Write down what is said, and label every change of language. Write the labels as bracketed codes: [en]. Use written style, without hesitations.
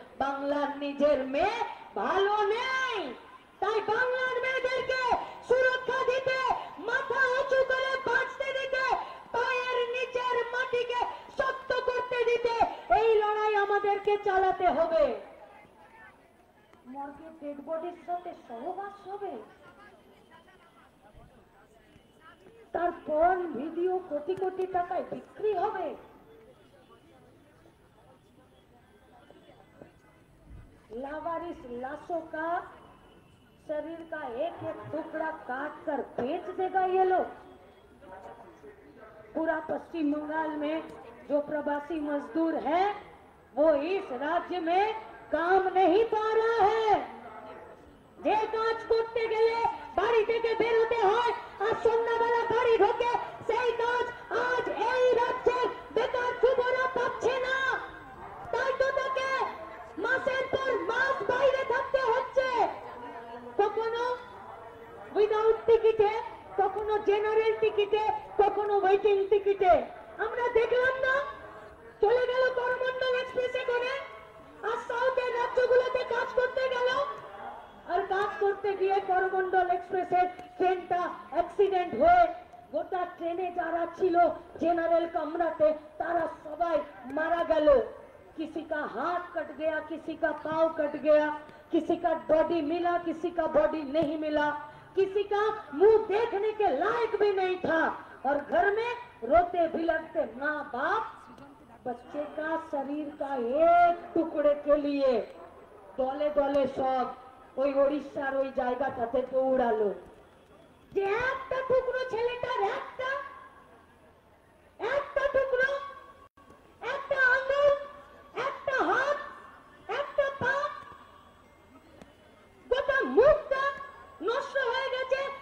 [bn] বাংলার নিজের মেয়ে ভালো নেই, তাই বাংলার মেয়েদেরকে সুরক্ষা দিতে, মাথা উঁচু করে বাঁচতে দিতে, পায়ের নিচের মাটিকে শক্ত করতে দিতে এই লড়াই আমাদেরকে চালাতে হবে। মর্গে ডেড বডির সাথে সহবাস হবে, তারপর ভিডিও কোটি কোটি টাকায় বিক্রি হবে। [hi] लावारिस लाशों का शरीर का एक एक टुकड़ा काट कर बेच देगा ये लोग। पूरा पश्चिम बंगाल में जो प्रवासी मजदूर है वो इस राज्य में काम नहीं पा रहा है। [bn] যে কাজ করতে গেলে বাড়ি থেকে বের হতে হয় আর সন্ধ্যাবেলা বাড়ি ঢোকে, সেই কাজ আজ এই রাজ্যের বেকার যুবরা পাচ্ছে না। তাই তো তাকে মাসের পর মাস বাইরে থাকতে হচ্ছে, কখনো উইদাউট টিকিটে, কখনো জেনারেল টিকিটে, কখনো ওয়েটিং টিকিটে। আমরা দেখলাম না, চলে গেল করমন্ডল এক্সপ্রেসে করে, আর সাউথের রাজ্যগুলোতে কাজ করতে গেল, আর কাজ করতে গিয়ে করমন্ডল এক্সপ্রেসের ট্রেনটা অ্যাক্সিডেন্ট হয়ে গোটা ট্রেনে যারা ছিল জেনারেল কামরাতে তারা সবাই মারা গেল। [hi] किसी का हाथ कट गया, किसी का पाँव कट गया, किसी का बॉडी मिला, किसी का बॉडी नहीं मिला, किसी का मुंह देखने के लायक भी नहीं था। और घर में रोते बिलखते माँ बाप बच्चे का शरीर का एक टुकड़े के लिए दले दले सब [bn] ওই ওড়িশার ওই জায়গাটাতে দৌড়ালো, যে একটা টুকরো ছেলেটার একটা টুকরো, একটা আঙুল, একটা হাত, একটা পা, গোটা মুখটা নষ্ট হয়ে গেছে।